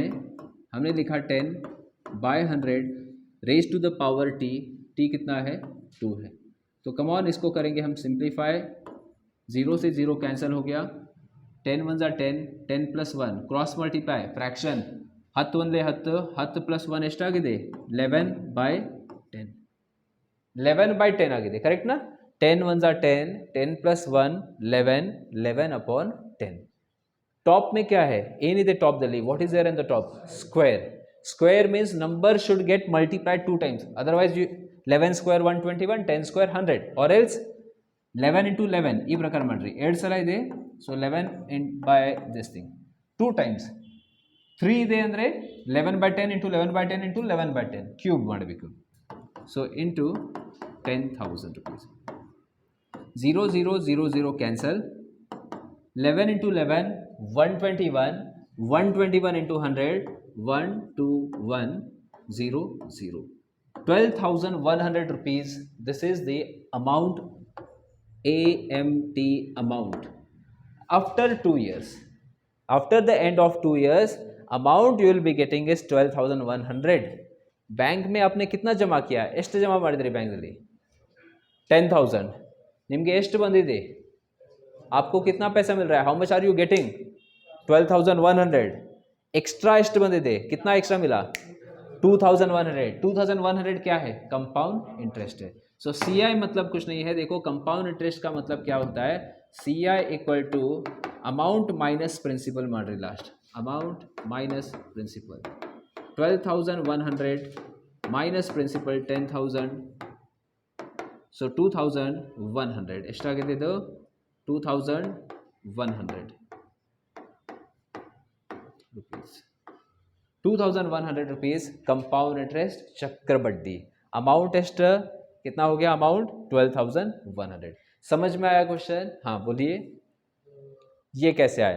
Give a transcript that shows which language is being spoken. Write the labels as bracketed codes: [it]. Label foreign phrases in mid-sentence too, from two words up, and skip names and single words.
[hi] हमने लिखा [en] 10/100 raise to the power T. [hi] T कितना है? 2 है. तो [en] come on [hi] इसको करेंगे हम सिंप्लीफाई. 0 से 0 कैंसिल हो गया. 10 1 ज़ा 10, 10 प्लस 1 [en] cross multiply fraction [hi] 10 1 ले 10 [kn] ಪ್ಲಸ್ 1 ಎಷ್ಟಾಗಿದೆ? 11/10. 11/10 ಆಗಿದೆ, ಕರೆಕ್ಟ್ ನಾ? 10 1 ज़ा 10, 10 ಪ್ಲಸ್ 1 11, 11/10. [hi] टॉप में क्या है? [kn] ಏನಿದೆ ಟಾಪ್ದಲ್ಲಿ? [en] What is there in the top? Square. Square means number should get multiplied 2 times, otherwise 11 square 121, 10 square 100, or else 11 into 11 [kn] ಈ ಪ್ರಕಾರ ಮಾಡ್ರಿ. 2 ಸಲ ಇದೆ, [en] so 11 by this thing 2 times. [kn] 3 ಇದೆ ಅಂದರೆ 11/10 into 11/10 into 11/10 ಕ್ಯೂಬ್ ಮಾಡಬೇಕು. [en] so into 10,000 rupees. 0 0 0 0 ಕ್ಯಾನ್ಸಲ್. 11 into 11 121, 121 into 100 12100. 12,100 rupees. This is the amount, AMT amount. After 2 years, after the end of 2 years, amount you will be getting is 12,100. [hi] बैंक में आपने कितना जमा किया? [kn] ಎಷ್ಟು ಜಮಾ ಮಾಡಿದ್ರಿ ಬ್ಯಾಂಕಲ್ಲಿ? 10,000. ನಿಮಗೆ ಎಷ್ಟು ಬಂದಿದೆ? [hi] आपको कितना पैसा मिल रहा है? [en] How much are you getting? 12,100. [kn] एक्स्ट्रा ಎಷ್ಟು ಬಂದಿದೆ? [hi] कितना एक्स्ट्रा मिला? 2,100. 2,100 क्या है? [en] compound interest [hi] है. सो CI मतलब कुछ नहीं है. देखो [en] compound interest [hi] का मतलब क्या होता है? [en] CI equal to amount minus principal ಮಾಡ್ರಿ. last amount minus principal. 12,100 minus principal 10,000. [kn] सो 2,100 ಎಷ್ಟಾಗಿದೆ ಇದು? [en] 2100 rupees, 2100 rupees compound interest चक्रवृद्धि। amount test [hi] कितना हो गया? अमाउंट 12,100। समझ में आया क्वेश्चन? हाँ बोलिए, ये कैसे आया?